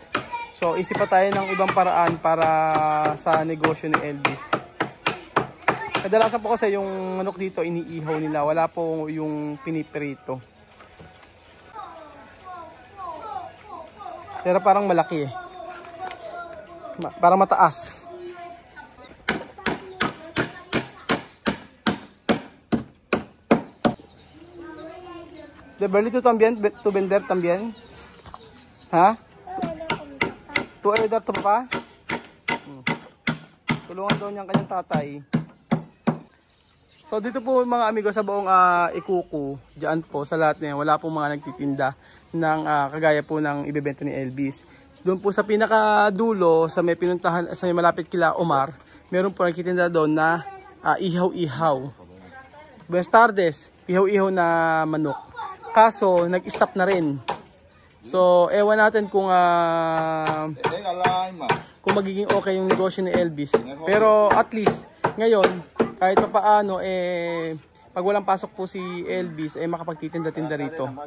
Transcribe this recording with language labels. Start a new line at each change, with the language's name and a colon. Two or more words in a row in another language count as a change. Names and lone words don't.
Filipino: So isip pa tayo ng ibang paraan para sa negosyo ni Elvis. Kadalasan po kasi yung manok dito iniihaw nila, wala po yung pinipirito. Pero parang malaki eh. Parang mataas.
Spanish: Beverly, tu vender también? Ha? Tu ayudar tu papa?
Filipino: Tulungan daw niya ang kanyang tatay. So dito po mga amigo sa buong Ikuku, diyan po sa lahat na yan, wala pong mga nagtitinda ng kagaya po ng ibebenta ni Elvis. Doon po sa pinakadulo, sa may pinuntahan, sa may malapit kila Omar, meron po nagtitinda doon na ihaw-ihaw.
Spanish: Buenas tardes,
Filipino: ihaw-ihaw na manok. Kaso nag-stop na rin. So ewan natin kung magiging okay yung negosyo ni Elvis. Pero
English: at least
Filipino: ngayon kahit pa paano pag walang pasok po si Elvis makapagtitinda-tinda rito.